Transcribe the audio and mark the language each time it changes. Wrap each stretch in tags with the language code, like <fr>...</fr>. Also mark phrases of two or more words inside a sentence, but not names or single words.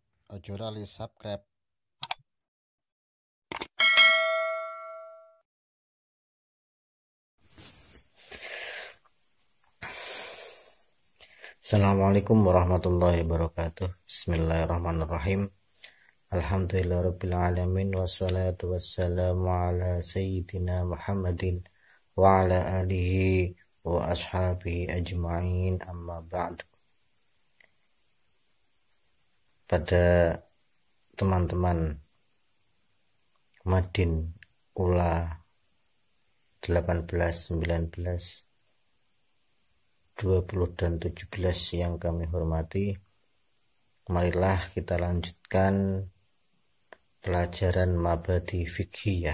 <jv>Ojo lali subscribe.</jv> <ar>السلام عليكم ورحمة الله وبركاته. بسم الله الرحمن الرحيم الحمد لله رب العالمين والصلاة والسلام على سيدنا محمد وعلى آله وأصحابه أجمعين أما بعد.</ar> <id>Pada teman-teman Madin Ula 18, 19, 20 dan 17 yang kami hormati, marilah kita lanjutkan pelajaran</id> <ar>مبادئ فقهية.</ar>